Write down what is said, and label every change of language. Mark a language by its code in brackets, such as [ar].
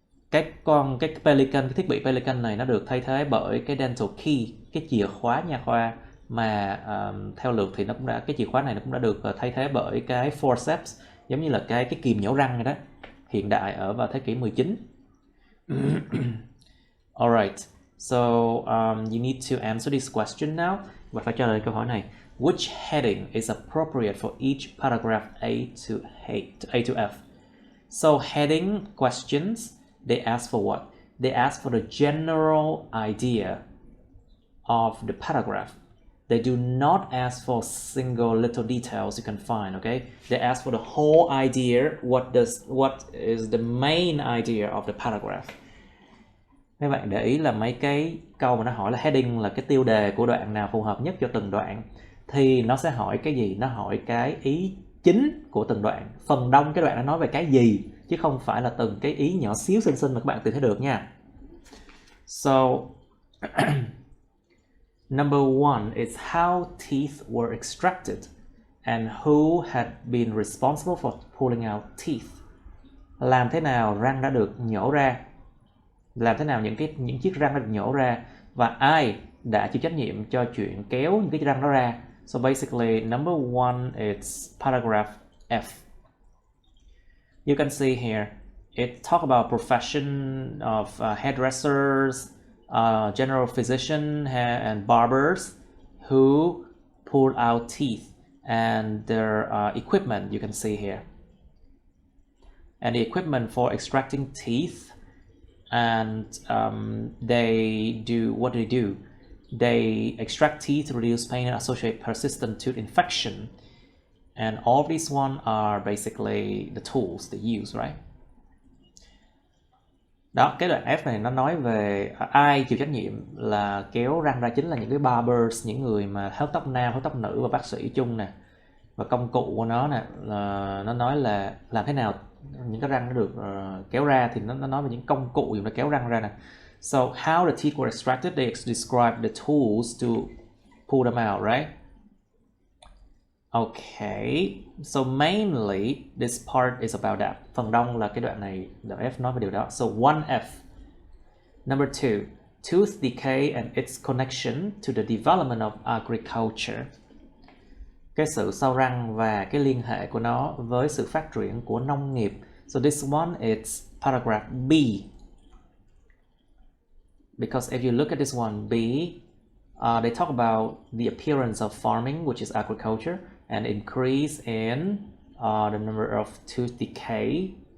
[vi] Cái pelican, cái thiết bị pelican này nó được thay thế bởi cái dental key, cái chìa khóa nha khoa, mà theo lượt thì nó cũng đã, cái chìa khóa này nó cũng đã được thay thế bởi cái forceps, giống như là cái kìm nhổ răng này đó, hiện đại ở vào thế kỷ 19. [en] Alright, so you need to answer this question now. [vi] Và phải trả lời câu hỏi này. [en] Which heading is appropriate for each paragraph A to F? So heading questions, they ask for what? They ask for the general idea of the paragraph. They do not ask for single little details you can find, okay? They ask for the whole idea, what is the main idea of the paragraph. [vi] Mấy bạn để ý là mấy cái câu mà nó hỏi là heading là cái tiêu đề của đoạn nào phù hợp nhất cho từng đoạn, thì nó sẽ hỏi cái gì? Nó hỏi cái ý chính của từng đoạn. Phần đông cái đoạn nó nói về cái gì, chứ không phải là từng cái ý nhỏ xíu xinh xinh mà các bạn tìm thấy được nha. [en] So number one is how teeth were extracted and who had been responsible for pulling out teeth. [vi] Làm thế nào răng đã được nhổ ra? Làm thế nào những chiếc răng đã được nhổ ra, và ai đã chịu trách nhiệm cho chuyện kéo những cái răng đó ra? [en] So basically, number one is paragraph F. You can see here, it talk about profession of hairdressers, general physician and barbers who pull out teeth, and their equipment you can see here. And the equipment for extracting teeth, and they do what they do. They extract teeth to reduce pain and associate persistent tooth infection. And all of these one are basically the tools they use, right? [vi] Đó, cái đoạn F này nó nói về ai chịu trách nhiệm là kéo răng ra, chính là những cái barbers, những người mà hớt tóc nam, hớt tóc nữ và bác sĩ chung nè. Và công cụ của nó nè, là nó nói là làm thế nào những cái răng nó được kéo ra, thì nó nói về những công cụ dùng để kéo răng ra nè. [en] So how the teeth were extracted, they describe the tools to pull them out, right? Okay, so mainly this part is about that. [vi] Phần đông là cái đoạn này, đoạn F nói về điều đó. [en] So 1F. Number 2, tooth decay and its connection to the development of agriculture. [vi] Cái sự sau răng và cái liên hệ của nó với sự phát triển của nông nghiệp. [en] So this one is paragraph B. Because if you look at this one, B, they talk about the appearance of farming, which is agriculture, and increase in the number of tooth decay.